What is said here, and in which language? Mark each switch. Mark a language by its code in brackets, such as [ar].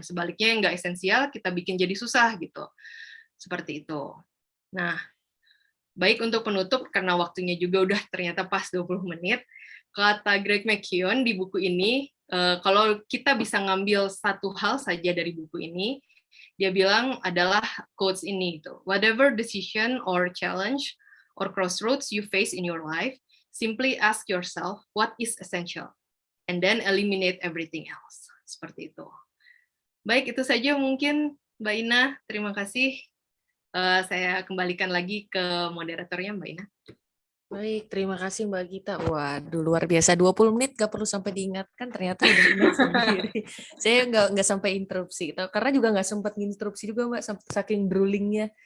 [id] Sebaliknya yang nggak esensial kita bikin jadi susah gitu. Seperti itu. Nah, baik untuk penutup karena waktunya juga udah ternyata pas 20 menit. Kata Greg McKeown di buku ini, kalau kita bisa ngambil satu hal saja dari buku ini, dia bilang adalah quotes ini itu. [en] Whatever decision or challenge or crossroads you face in your life, simply ask yourself what is essential and then eliminate everything else. [id] Seperti itu. Baik, itu saja mungkin Mbak Ina. Terima kasih. Saya kembalikan lagi ke moderatornya Mbak Ina. Baik, terima kasih Mbak Gita. Waduh, luar biasa. 20 menit nggak perlu sampai diingatkan, ternyata udah ingat sendiri. Saya nggak sampai interupsi, karena juga nggak sempat interupsi juga Mbak, saking drooling-nya.